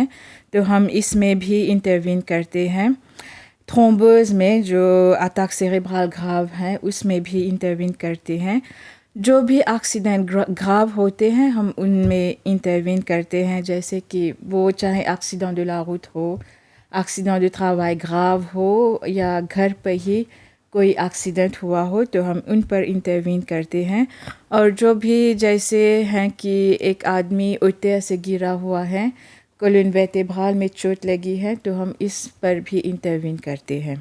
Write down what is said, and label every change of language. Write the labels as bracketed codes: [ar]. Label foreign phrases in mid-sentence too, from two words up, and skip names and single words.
[hi] तो हम इसमें भी इंटरवीन करते हैं। थ्रोम्बोज में जो [fr] attaque cérébrale grave [hi] है उसमें भी इंटरवीन करते हैं। जो भी [fr] accident grave [hi] होते हैं हम उनमें इंटरवीन करते हैं, जैसे कि वो चाहे [fr] accident de la route [hi] हो, [fr] accident de travail grave [hi] हो, या घर पर ही कोई एक्सीडेंट हुआ हो, तो हम उन पर इंटरवीन करते हैं। और जो भी जैसे हैं कि एक आदमी ऊपर से गिरा हुआ है, [fr] colonne vertébrale [hi] में चोट लगी है, तो हम इस पर भी इंटरवीन करते हैं।